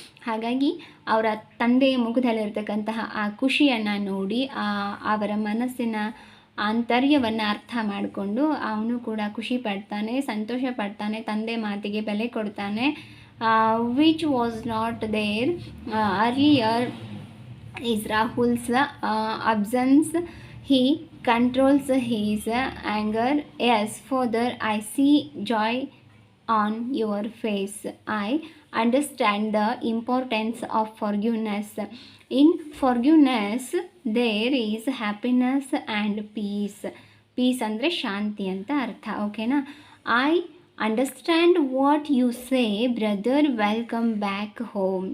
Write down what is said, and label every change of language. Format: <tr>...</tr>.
<kn>ಹಾಗಾಗಿ ಅವರ ತಂದೆಯ ಮುಖದಲ್ಲಿರ್ತಕ್ಕಂತಹ ಆ ಖುಷಿಯನ್ನು ನೋಡಿ ಅವರ ಮನಸ್ಸಿನ ಆಂತರ್ಯವನ್ನು ಅರ್ಥ ಮಾಡಿಕೊಂಡು ಅವನು ಕೂಡ ಖುಷಿ ಪಡ್ತಾನೆ, ಸಂತೋಷ ಪಡ್ತಾನೆ, ತಂದೆ ಮಾತಿಗೆ ಬೆಲೆ ಕೊಡ್ತಾನೆ.</kn> <en>Which was not there earlier is Rahul's absence. He controls his anger. Yes, Father, I see joy on your face. I understand the importance of forgiveness. In forgiveness, there is happiness and peace. Peace</en> <kn>ಅಂದರೆ ಶಾಂತಿ ಅಂತ ಅರ್ಥ. ಓಕೆನಾ?</kn> <en>I understand what you say brother, welcome back home.</en>